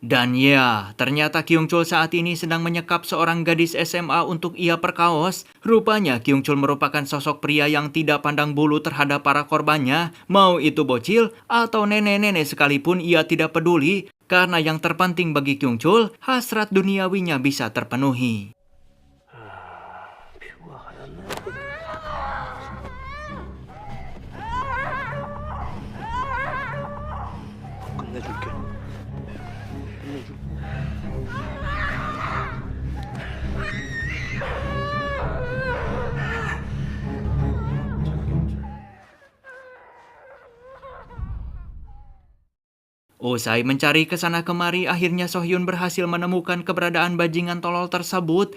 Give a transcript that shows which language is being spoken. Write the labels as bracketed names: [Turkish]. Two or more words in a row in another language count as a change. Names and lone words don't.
[Indonesian] Dan ya, ternyata Kyung Chul saat ini sedang menyekap seorang gadis SMA untuk ia perkaos. Rupanya Kyung Chul merupakan sosok pria yang tidak pandang bulu terhadap para korbannya, mau itu bocil atau nenek-nenek sekalipun ia tidak peduli, karena yang terpenting bagi Kyung Chul, hasrat duniawinya bisa terpenuhi. [Korean] 피부가 하얗네. 끝내줄게. 끝내줄게. [Indonesian] Usai mencari kesana kemari, akhirnya Sohyun berhasil menemukan keberadaan bajingan tolol tersebut.